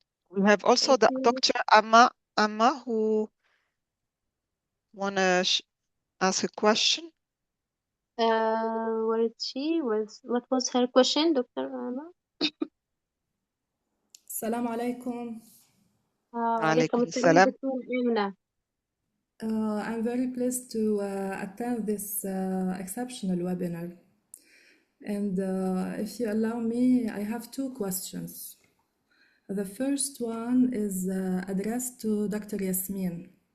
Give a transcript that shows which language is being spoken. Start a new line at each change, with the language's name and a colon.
English: We have also the Dr. Amma who wanna ask a question. Where is she? What was her question, Dr. Amma?
Arabic: السلام عليكم. وعليكم السلام دكتور آمنة.
English: I'm very pleased to attend this exceptional webinar. And if you allow me, I have two questions. The first one is addressed to Dr. Yasmin.